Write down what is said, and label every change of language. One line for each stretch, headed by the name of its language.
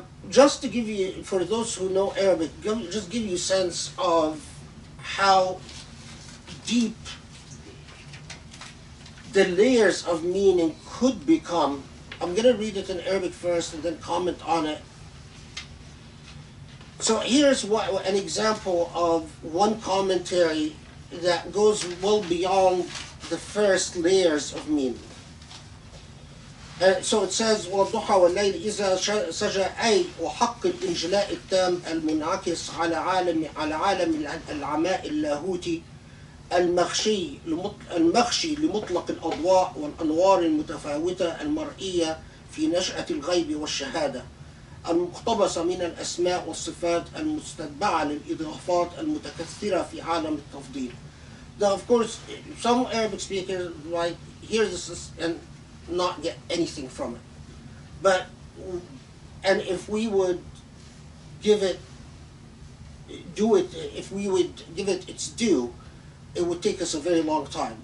English: Just to give you, for those who know Arabic, just give you a sense of how deep the layers of meaning could become. I'm going to read it in Arabic first and then comment on it. So here's an example of one commentary that goes well beyond the first layers of meaning. So it says
Arabic: وَالضُّحَى وَاللَّيْلِ إِذَا سَجَى أي وحق الإنجلاء التام المنعكس على عالم العماء اللاهوتي المخشي لمطلق الأضواء والأنوار المتفاوتة المرئية في نشأة الغيب والشهادة المقتبسة من الأسماء والصفات المستتبعة للإضافات المتكثرة في عالم التفضيل.
English: Now, of course, some Arabic speakers might hear this and not get anything from it. And if we would give it its due, it would take us a very long time.